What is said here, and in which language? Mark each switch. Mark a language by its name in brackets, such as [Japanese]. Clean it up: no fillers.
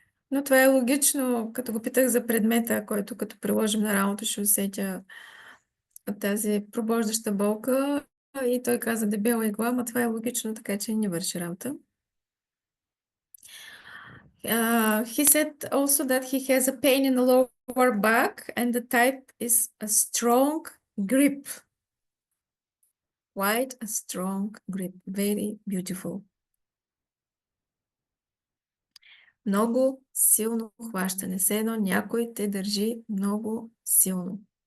[Bulgarian] Но това е логично, като го питах за предмета, който като приложим на рамото, ще усетя тази пробождаща болка, и той каза дебела игла, но това е логично, така че не върши работа. [English] He said also that he has a pain in the lower back and the type is a strong grip. Quite a strong grip, very beautiful. [Bulgarian] Много силно хващане. Все едно някой те държи много силно.